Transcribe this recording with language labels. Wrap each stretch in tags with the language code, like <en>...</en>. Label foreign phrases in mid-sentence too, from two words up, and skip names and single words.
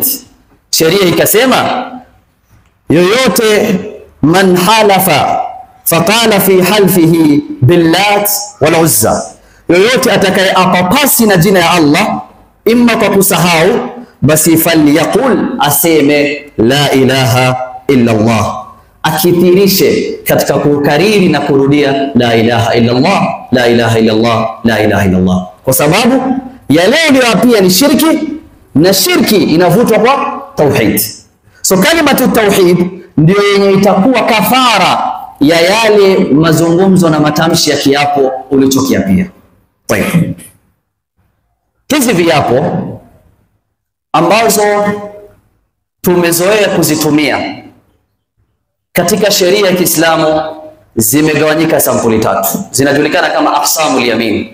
<sw>Sheria ikasema yoyote</sw> <ar>من حلف فقال في حلفه باللات والعزى,</ar> <sw>yoyote atakayeapa pasi na jina ya Allah imma kwa kusahau, basi falyaqul, aseme</sw> <ar>لا إله إلا الله,</ar> <sw>akithirishe katika kukariri na kurudia</sw> <ar>لا إله إلا الله, لا إله إلا الله, لا إله إلا الله,</ar> <sw>kwa sababu ya leo ndio pia ni shirki, na shirki inavutwa kwa tauhid. So</sw> <ar>كلمة التوحيد</ar> <sw>ndio yenye itakuwa kafara ya yale mazungumzo na matamshi ya kiapo ulichokiapia. Hizi viapo ambazo tumezoea kuzitumia katika sheria ya Kiislamu zimegawanyika sampuli tatu, zinajulikana kama</sw> <ar>أقسام اليمين.</ar>